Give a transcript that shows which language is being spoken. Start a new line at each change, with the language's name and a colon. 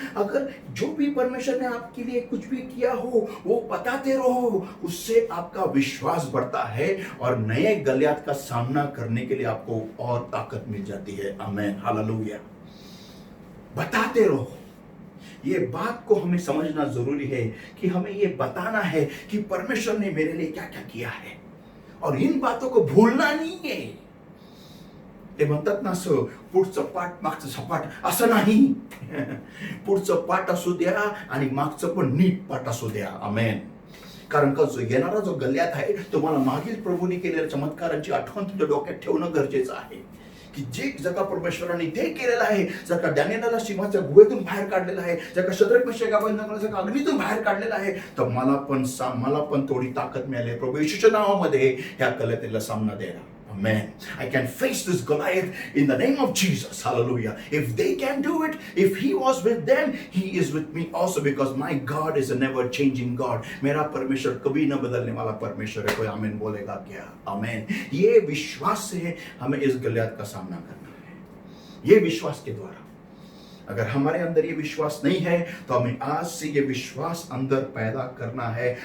Hindi: अगर जो भी परमेश्वर ने आपके लिए कुछ भी किया हो वो बताते रहो, उससे आपका विश्वास बढ़ता है और नए गलियात का सामना करने के लिए आपको और ताकत मिल जाती है। आमीन, हालेलुया। बताते रहो। ये बात को हमें समझना जरूरी है कि हमें ये बताना है कि परमेश्वर ने मेरे लिए क्या क्या किया है, और इन बातों को भूलना नहीं है।
Marathi: ते म्हणतात ना असं, पुढचं पाठ मागचं सपाट असं नाही। पुढचं पाठ असू द्या आणि मागचं पण नीट पाठ असू द्या। आमेन। कारण का जो येणारा जो गल्ल्यात आहे, तुम्हाला मागील प्रभूने केलेल्या चमत्कारांची आठवण तुमच्या डोक्यात ठेवणं गरजेचं आहे की जे जर का परमेश्वराने ते केलेलं आहे, जर का दानिएलला सिंहाच्या गुहेतून बाहेर काढलेलं आहे, जर का शद्रक मेशक अबेदनगोला जर का अग्नीतून बाहेर काढलेलं आहे, तर मला पण थोडी ताकद मिळाली प्रभू येशूच्या नावामध्ये ह्या गल्ल्यातीला सामना द्यायला।
English: Amen. I can face this Goliath in the name of Jesus. Hallelujah. If they can do it, if he was with them, he is with me also, because my God is a never changing God.
Hindi: मेरा परमेश्वर कभी न बदलने वाला परमेश्वर है। कोई आमीन बोलेगा क्या? आमीन। ये विश्वास से हमें इस गलियात का सामना करना है, ये विश्वास के द्वारा। अगर हमारे अंदर ये विश्वास नहीं है तो हमें आज से ये विश्वास अंदर पैदा करना है।